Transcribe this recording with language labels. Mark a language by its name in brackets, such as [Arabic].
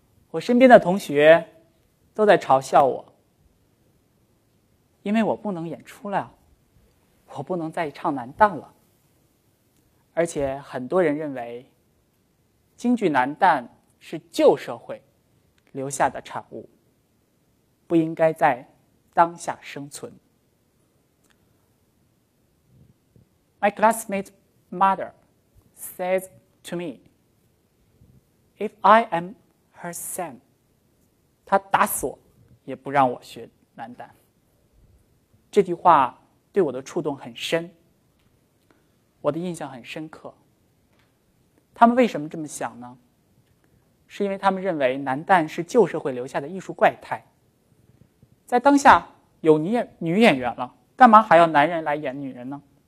[Chinese] 我身边的同学都在嘲笑我，因为我不能演出了，我不能再唱男旦了。而且很多人认为京剧男旦是旧社会留下的产物，不应该在当下生存。 [English] My classmate mother says to me, if I am her son, [Chinese] 她打死我也不让我学男旦。这句话对我的触动很深，我的印象很深刻。他们为什么这么想呢？是因为他们认为男旦是旧社会留下的艺术怪胎，在当下有女演员了，干嘛还要男人来演女人呢？